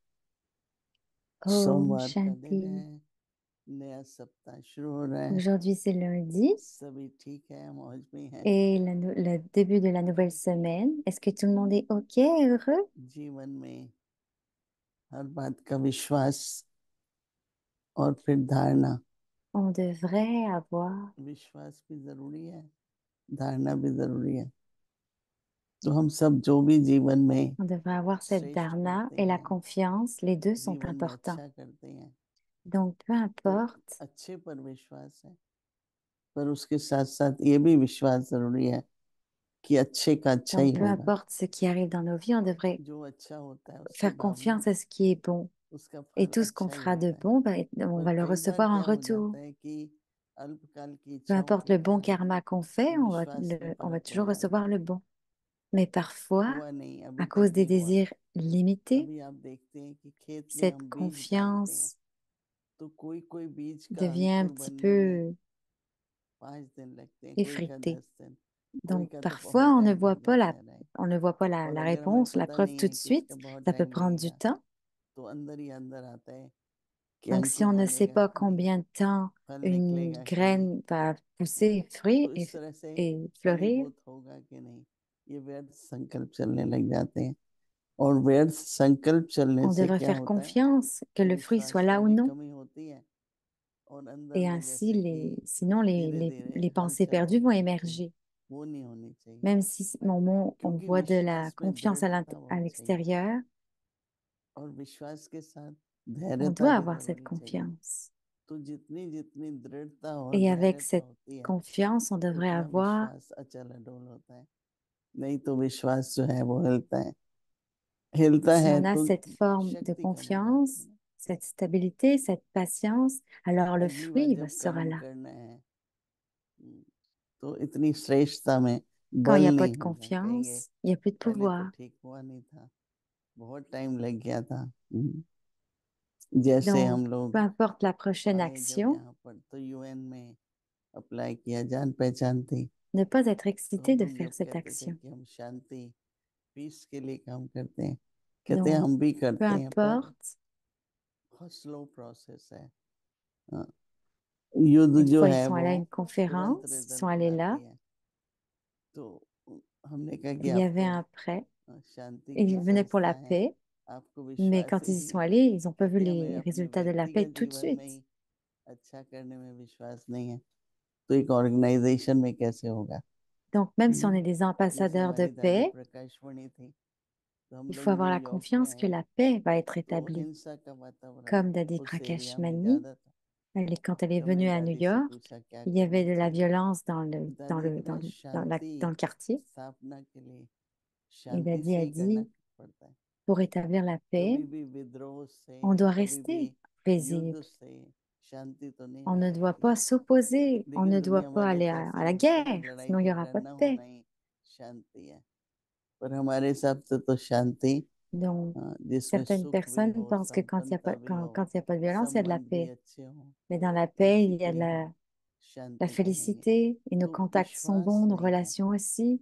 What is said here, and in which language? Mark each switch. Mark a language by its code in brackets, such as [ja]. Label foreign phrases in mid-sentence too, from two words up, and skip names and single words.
[hi] Om सोमवार का दिन Shanti. है, नया सप्ताह शुरू हो रहा है. [fr] Aujourd'hui, c'est lundi [hi] सभी ठीक है, मौज में है. [fr] et le début de la nouvelle semaine. Est-ce que tout le monde est OK, heureux? [hi] जीवन में हर बात का विश्वास और फिर धारणा. [fr] On devrait avoir, [hi] विश्वास भी जरूरी है, धारणा भी जरूरी है. तो हम सब जो भी जीवन में [fr] on devrait avoir cette [hi] श्रेष्ठ dharna करते [fr] et la [hi] हैं, [fr] confiance. Les deux sont [hi] जीवन में [fr] importants. [hi] अच्छा करते हैं, [fr] Donc, peu [hi] तो [fr] importe, [hi] अच्छे पर विश्वास है, पर उसके साथ साथ ये भी विश्वास जरूरी है कि अच्छे का अच्छा ही [fr] donc peu [hi] होगा. [fr] importe ce qui arrive dans nos vies, on devrait [hi] जो अच्छा होता है उसकी [fr] faire [hi] भावना, [fr] confiance à ce qui est bon. [hi] उसका [fr] Et [hi] फल [fr] tout ce qu'on [hi] अच्छा ही [fr] fera de [hi] होता है. [fr] bon, on [hi] पर [fr] va le [hi] कई बार [fr] recevoir en [hi] क्या हो [fr] retour. [hi] जाता है कि अल्पकाल की [fr] Peu [hi] इच्छाओं [fr] importe [hi] के [fr] le bon [hi] कारण [fr] karma qu'on fait, [hi] विश्वास में [fr] on va [hi] फर्क हो [fr] toujours [hi] जाता [fr] recevoir [hi] है. [fr] le bon. Mais parfois, [hi] हुआ नहीं, [fr] à [hi] अभी तक [fr] cause des [hi] नहीं हुआ. [fr] désirs limités, [hi] अभी आप देखते हैं कि खेत में [fr] cette [hi] हम बीज डालते हैं, [fr] confiance [hi] तो कोई कोई बीज का [fr] devient un [hi] अंकुर [fr] petit [hi] बनने में [fr] peu [hi] 5 दिन लगते हैं, कोई का [fr] effritée. [hi] 10 दिन, कोई [fr] Donc [hi] का तो [fr] parfois, [hi] बहुत [fr] on ne [hi] टाइम [fr] voit [hi] लग [fr] pas [hi] जाता है. राइट. [fr] on ne voit pas la [hi] और अगर हमें [fr] réponse, la [hi] पता [fr] preuve [hi] नहीं [fr] tout [hi] है [fr] de [hi] कि इसका [fr] suite, [hi] बहुत [fr] ça peut [hi] टाइम [fr] prendre du [hi] लगेगा [fr] temps. [hi] तो अंदर ही अंदर आता है कि [fr] Donc, si [hi] अंकुर [fr] on ne sait [hi] बनेगा [fr] pas [hi] कि नहीं, [fr] combien de temps [hi] फल [fr] une [hi] निकलेगा कि नहीं, [fr] graine va pousser, fruit [hi] तो इस तरह से [fr] et fleurir, [hi] फलीभूत होगा कि नहीं, ये व्यर्थ संकल्प चलने लग जाते हैं। और व्यर्थ संकल्प चलने [fr] on [hi] से [fr] devrait [hi] क्या [fr] faire [hi] होता है [fr] confiance que [hi] कि [fr] le fruit soit [hi] विश्वास [fr] là [hi] में [fr] ou [hi] भी [fr] non. [hi] कमी होती है और अंदर [fr] Et [hi] में [fr] ainsi, [hi] जैसे कि [fr] sinon, [hi] धीरे धीरे [fr] les pensées [hi] हलचल [fr] perdues [hi] होने [fr] vont [hi] लगती है, [fr] émerger. [hi] वो नहीं होनी चाहिए, [fr] Même si au moment on [hi] क्योंकि [fr] voit de la [hi] विश्वास में [fr] confiance [hi] दृढ़ता [fr] à [hi] होनी चाहिए [fr] l'extérieur, [hi] और विश्वास के साथ [fr] on [hi] धैर्यता [fr] doit [hi] भी [fr] avoir cette [hi] जरूरी चाहिए। [fr] confiance. [hi] तो जितनी जितनी दृढ़ता और [fr] Et avec [hi] धैर्यता [fr] cette [hi] होती है [fr] confiance, on devrait [hi] उतना [fr] avoir, [hi] विश्वास अचल अडोल होता है, नहीं तो विश्वास जो है वो हिलता [fr] si [hi] है [fr] on a [hi] तो [fr] cette forme de [hi] शक्ति कम हो जाती [fr] confiance, [hi] है। [fr] cette stabilité, cette patience, alors le [hi] अगली बार [fr] fruit [hi] जब [fr] sera [hi] कर्म [fr] là. [hi] करना है तो इतनी श्रेष्ठता में [fr] Quand il [hi] बल [fr] n'y a pas [hi] नहीं [fr] de [hi] होगा, कहेंगे [fr] confiance, il n'y a plus de [hi] पहले तो [fr] pouvoir. [hi] ठीक हुआ नहीं था, बहुत टाइम लग गया था। जैसे [fr] Donc, [hi] हम [fr] peu [hi] लोग [fr] importe la prochaine [hi] आए जब [fr] action, [hi] यहाँ पर तो यूएन में अप्लाई किया, जान पहचान थी, [fr] ne pas être [hi] तो [fr] excité [hi] हम [fr] de [hi] लोग [fr] faire [hi] जब [fr] cette [hi] कहते थे [fr] action. [hi] कि हम शांति पीस के लिए काम करते हैं, कहते हैं [fr] Donc, [hi] हम भी [fr] peu [hi] करते हैं पर [fr] importe, [hi] बहुत [en] slow process [hi] है। हाँ, युद्ध [fr] une [hi] जो [fr] fois ils [hi] है [fr] sont [hi] वो [fr] allés à une [hi] तुरंत [fr] conférence, ils sont [hi] रिजल्ट [fr] allés [hi] लाती [fr] là, [hi] है, तो हमने कहा कि [fr] il y avait [hi] आपको [fr] un prêt, [hi] शांति [fr] et [hi] की [fr] ils venaient pour [hi] संस्था [fr] la [hi] है, [fr] paix, [hi] आपको [fr] mais [hi] विश्वास [fr] quand [hi] ही [fr] ils y [hi] नहीं [fr] sont [hi] है, [fr] allés, ils n'ont pas vu [hi] कहते हैं हमें [fr] les [hi] अपने [fr] résultats de la paix [hi] व्यक्तिगत [fr] tout de [hi] जीवन में [fr] suite. [hi] ही अच्छा करने में विश्वास नहीं है तो एक ऑर्गेनाइजेशन में कैसे होगा। [fr] Donc, même si on est des [hi] जैसे [fr] ambassadeurs de [hi] हमारी दादी [fr] paix, [hi] प्रकाशमणि थी, तो हम [fr] il [hi] लोग [fr] faut avoir la [hi] न्यूयॉर्क में [fr] confiance que [hi] आए [fr] la paix va être [hi] तो [fr] établie. [hi] हिंसा का वातावरण [fr] Comme Dadi [hi] उस [fr] Prakash [hi] एरिया में [fr] Mani, [hi] ज्यादा था। [fr] quand elle est [hi] तो हमने [fr] venue à New [hi] दादी से [fr] York, [hi] पूछा क्या [fr] il y avait [hi] करना [fr] de la [hi] चाहिए, [fr] violence [hi] दादी कहना [fr] dans [hi] शांति [fr] le quartier. [hi] स्थापना के लिए [fr] Et [hi] शांति [fr] Dadi [hi] से [fr] a [hi] ही करना [fr] dit, [hi] पड़ता है, [fr] pour établir la paix, [hi] कभी भी विद्रोह [fr] on [hi] से [fr] doit [hi] कभी भी [fr] rester paisible. [hi] युद्ध से शांति तो नहीं [fr] On [hi] ला [fr] ne doit [hi] सकती, [fr] pas s'opposer, on [hi] लेकिन [fr] ne doit [hi] दुनिया [fr] pas [hi] वाले [fr] aller [hi] कैसे [fr] à la [hi] समझते हैं [fr] guerre, [hi] लड़ाई [fr] sinon il n'y aura [hi] झगड़ा [fr] pas de [hi] न [fr] paix. [hi] होना ही शांति है, पर हमारे हिसाब से तो शांति [fr] Donc, [hi] जिसमें [fr] certaines [hi] सुख भी [fr] personnes [hi] हो, [fr] pensent que [hi] संपन्नता भी हो, [fr] quand il y a pas de violence, il y a de la [hi] संबंध भी [fr] paix. [hi] अच्छे हो, [fr] Mais dans la paix, [hi] इसी [fr] il y [hi] को [fr] a [hi] ही हम [fr] la [hi] शांति कहेंगे। [fr] félicité et nos [hi] तो [fr] contacts sont [hi] विश्वास [fr] bons, nos [hi] नहीं है। [fr] relations aussi.